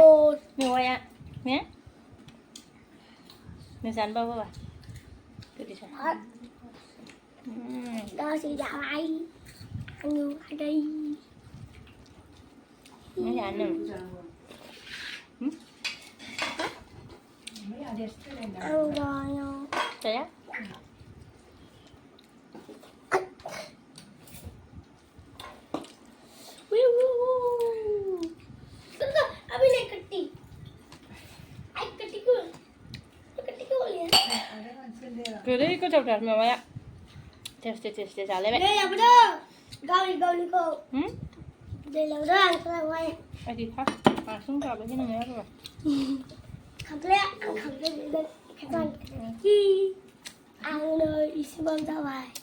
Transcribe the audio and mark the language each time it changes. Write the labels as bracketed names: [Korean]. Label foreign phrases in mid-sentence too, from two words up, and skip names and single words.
[Bodo] मेवाया ने नों जानोबा बाबा गोदैथार दसे जाबाय आङो आदै नों जानो आं जाया जाया [Hindi] अभी नहीं कट्टी आई कट्टी को लिया [Bodo] गोदै गोथावथार मेवाया टेस्टि जालायबाय नै लाबोदो गावनिखौ दै लाबोदो आं खालामबाय बिदिखा हारसिं जाबाय नोङो आरो खामफ्लाया आं खामफ्लाय बिदों आंनो इसेबां जाबाय